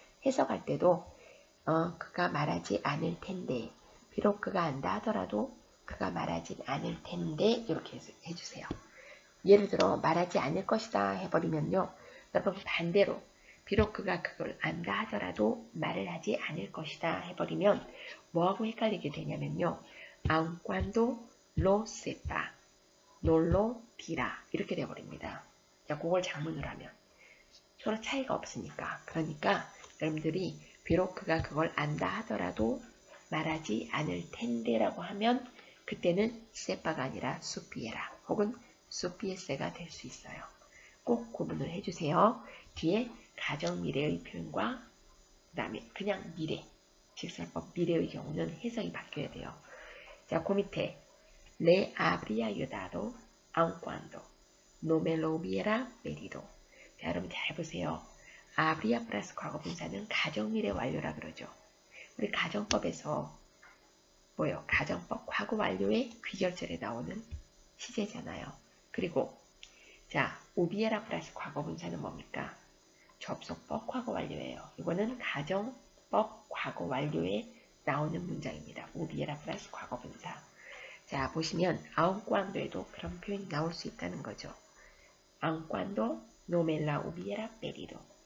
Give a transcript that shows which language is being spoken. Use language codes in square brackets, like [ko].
[ko] 해석할 때도 그가 말하지 않을 텐데 비록 그가 안다 하더라도 그가 말하지 않을 텐데 이렇게 해주세요. 예를 들어 말하지 않을 것이다 해버리면요. 여러분 반대로 비록 그가 그걸 안다 하더라도 말을 하지 않을 것이다 해버리면 뭐하고 헷갈리게 되냐면요. [es] aun cuando lo sepa, no lo dirá [ko] 이렇게 돼버립니다. 자, 그걸 장문으로 하면 서로 차이가 없으니까. 그러니까 여러분들이 비록 그가 그걸 안다 하더라도 말하지 않을 텐데라고 하면 그때는 sepa가 아니라 supiera 혹은 supiese가 될 수 있어요. 꼭 구분을 해주세요. 뒤에 가정 미래의 표현과 그 다음에 그냥 미래, 직설법 미래의 경우는 해석이 바뀌어야 돼요. 자, 그 밑에 [es] le habría ayudado aun cuando no me lo hubiera pedido. [ko] 자, 여러분 잘 보세요. habría 플러스 과거분사는 가정미래 완료라 그러죠. 우리 가정법에서 뭐요? 가정법 과거 완료의 귀결절에 나오는 시제잖아요. 그리고 자, 우비에라 플러스 과거분사는 뭡니까? 접속법 과거 완료예요. 이거는 가정법 과거 완료에 나오는 문장입니다. 우비에라 플러스 과거분사. 자, 보시면 aun cuando에도 그런 표현이 나올 수 있다는 거죠. [es] aun cuando no me la hubiera pedido.